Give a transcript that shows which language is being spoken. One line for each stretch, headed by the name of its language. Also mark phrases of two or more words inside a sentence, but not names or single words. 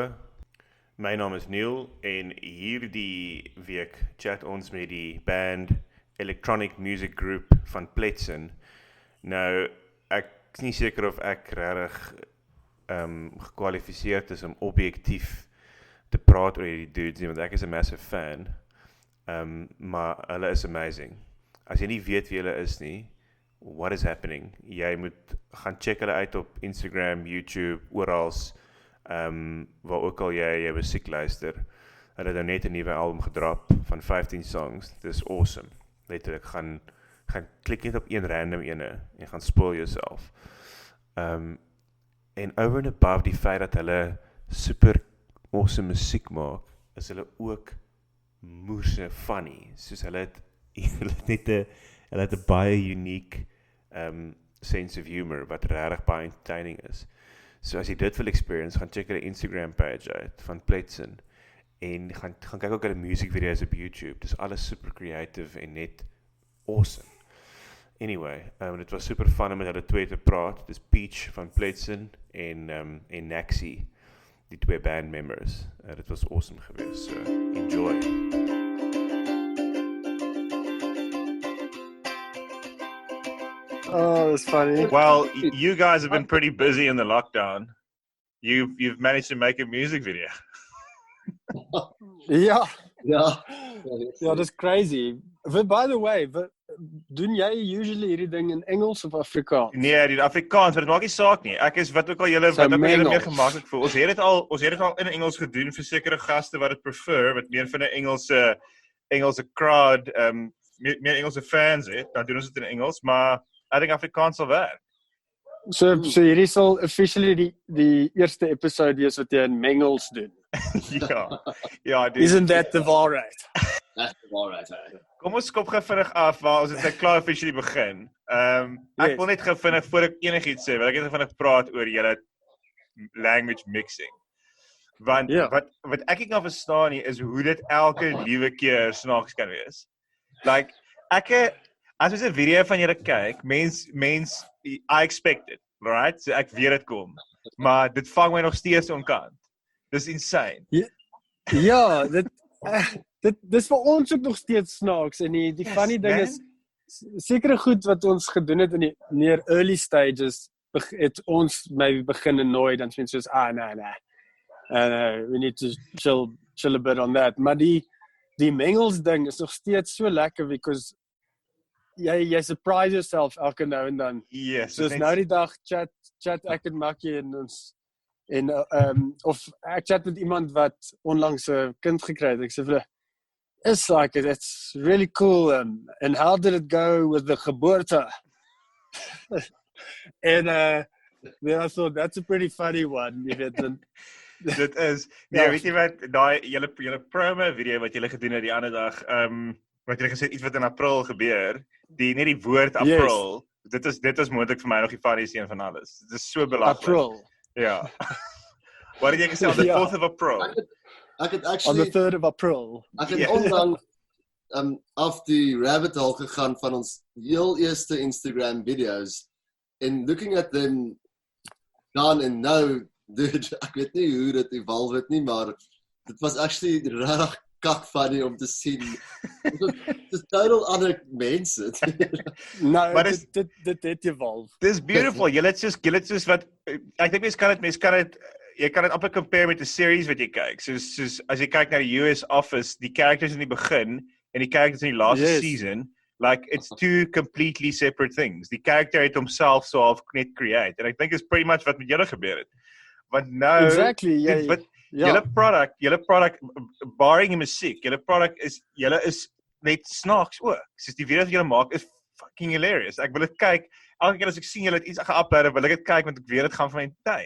Afrikaans: My naam is Neil en hierdie week chat ons met die band Electronic Music Group van PLETZEN. Nou, ek is nie seker of ek regtig gekwalifiseerd is om objektief te praat oor hierdie dudes nie, want ek is 'n
English: massive fan.
Afrikaans: Maar hulle is amazing. As jy nie weet wie hulle is nie,
English: what is happening?
Afrikaans: Jy moet gaan check hulle uit op Instagram, YouTube, orals, waar ook al jy jou musiek luister. Hulle het nou net 'n nuwe album gedrop van 15 songs. Dit is awesome. Letterlik, gaan klik net op een random ene en gaan spoil jouself. En
English: over and above
Afrikaans: die feit dat hulle
English: super awesome
Afrikaans: musiek maak, is hulle ook moerse funny. Soos hulle het hulle het 'n baie
English: unique sense of humor
Afrikaans: wat regtig baie entertaining is. So as jy dit wil experience, gaan check hulle Instagram page uit van PLETZEN en gaan kyk ook hulle
English: music videos
Afrikaans: op YouTube. Dis alles
English: super creative
Afrikaans: en net awesome. Anyway, dit was
English: super fun
Afrikaans: om met hulle twee te praat. Dis Peach van PLETZEN en Naxi, die twee
English: band members.
Afrikaans: Dit was awesome geweest. So enjoy.
English: Oh, that's funny. Well, you guys have been pretty busy in the lockdown. You've managed to make a music video.
Afrikaans: Ja, Ja. ja,
English: that's crazy. But by the way,
Afrikaans: doen jy usually hierdie ding in Engels of Afrikaans? Nee, die Afrikaans, maar dit maak nie saak nie. Ek is wat ook al julle meer gemaklik voel. Ons het dit al in Engels gedoen vir sekere gaste wat dit prefer, wat meer van 'n Engelse crowd, meer Engelse fans het. Dan doen ons dit in Engels, maar ek dink Afrikaans sal werk. So hierdie sal officially die eerste episode wees wat jy in Mengels doen. Ja,
English: Isn't that the
Afrikaans: waarheid?
English: That's all right.
Afrikaans: Kom ons skop gou vinnig af waar ons het klaar officially begin. Ek wil net gou vinnig voor ek enigiets sê, wil ek net vinnig praat oor julle
English: language mixing.
Afrikaans: Want wat ek nie kan verstaan nie is hoe dit elke liewe keer snaaks kan wees. Like as ons 'n video van julle kyk, mens
English: I expect it, right?
Afrikaans: So ek weet dit kom. Maar dit vang my nog steeds onkant. Dis insane. Ja, dis vir ons ook nog steeds snaaks en die funny ding is sekere goed wat ons gedoen het in die meer
English: early stages
Afrikaans: het ons maybe begin annoy dan sien soos nee.
English: We need to chill a bit on that.
Afrikaans: Maar die Mengels ding is nog steeds so lekker because jy
English: surprise yourself
Afrikaans: elke nou en dan. Yes. Soos nou die dag chat ek en Makkie en ons of ek chat met iemand wat onlangs 'n kind gekry het. Ek sê vir hulle,
English: it's really cool and how did it go with the geboorte? And then I thought that's a pretty funny one,
Afrikaans: jy weet. Dit is, weet jy wat, daai julle promo video wat julle gedoen het die ander dag, wat julle gesê iets wat in April gebeur, net die woord April, dit is moontlik vir my nog die funniest een van alles. Dit is so belaglik. April. Ja. Wat het jy gesê
English: on the 4th of April?
Afrikaans: Ek het
English: On actually the 3rd of April.
Afrikaans: ek het onlangs af die
English: rabbit hole
Afrikaans: gegaan van ons heel eerste Instagram
English: videos and looking at them
Afrikaans: dan
English: and now, dude,
Afrikaans: ek weet nie hoe dit evolve het nie, maar dit was actually regtig kak funny om te sien. Dit is totaal ander mense. Nou, Maar dit het evolve. Dis beautiful. Julle het soos wat ek dink jy kan dit amper compare met 'n series wat jy kyk. Soos as jy kyk na die US Office, die characters in die begin en die characters in die laaste season,
English: like it's two completely separate things.
Afrikaans: Die character het homself so half net create. En ek dink is
English: pretty much
Afrikaans: wat met julle gebeur het. Want nou Exactly, julle
English: product barring
Afrikaans: die musiek, julle is net snaaks ook. Soos die video's wat julle maak is
English: fucking hilarious.
Afrikaans: Ek wil dit kyk. Elke keer as ek sien julle het iets geupload, wil ek dit kyk want ek weet dit gaan vir my tyd.